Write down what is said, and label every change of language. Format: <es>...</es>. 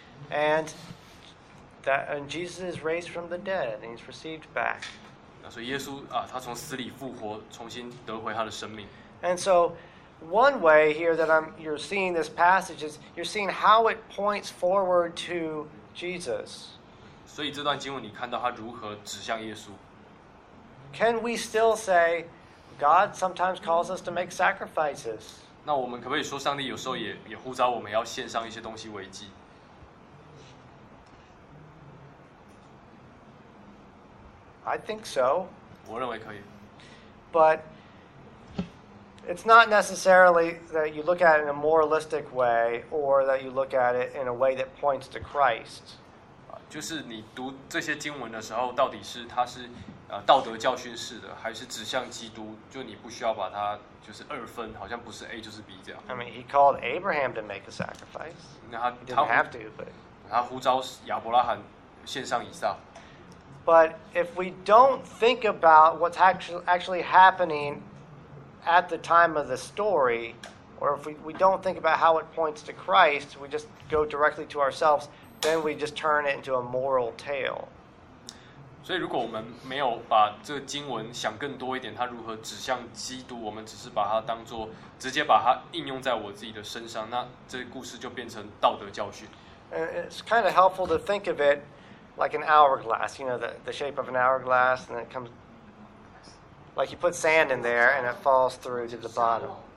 <en>And Jesus is raised from the dead and he's received back.</en> <zh>那所以耶稣他从死里复活，重新得回他的生命。</zh> <en>And so one way here that you're seeing this passage is you're seeing how it points forward to Jesus.</en> <zh>所以这段经文你看到他如何指向耶稣。</zh> <en>Can we still say God sometimes calls us to make sacrifices?</en> <zh>那我们可不可以说上帝有时候也呼召我们要献上一些东西为祭？</zh> <en>I think so.</en> <zh>我认为可以。</zh> <en>But It's not necessarily that you look at it in a moralistic way or that you look at it in a way that points to Christ.</en> <zh>就是你读这些经文的时候到底是它是道德教训式的还是指向基督就你不需要把它就是二分好像不是 A 就是 B 这样。</zh> <en>I mean, he called Abraham to make a sacrifice. He didn't have to, but...</en> <zh>他呼召亚伯拉罕献上以撒。</zh> <en>But if we don't think about what's actually happening at the time of the story, or if we don't think about how it points to Christ, we just go directly to ourselves, then we just turn it into a moral tale.</en> <zh>所以如果我们没有把这个经文想更多一点，它如何指向基督，我们只是把它当作直接把它应用在我自己的身上，那这故事就变成道德教训。</zh> <en>It's kind of helpful to think of it. Like an hourglass, you know, the shape of an hourglass, and it comes, like you put sand in there, and it falls through to the bottom.</en>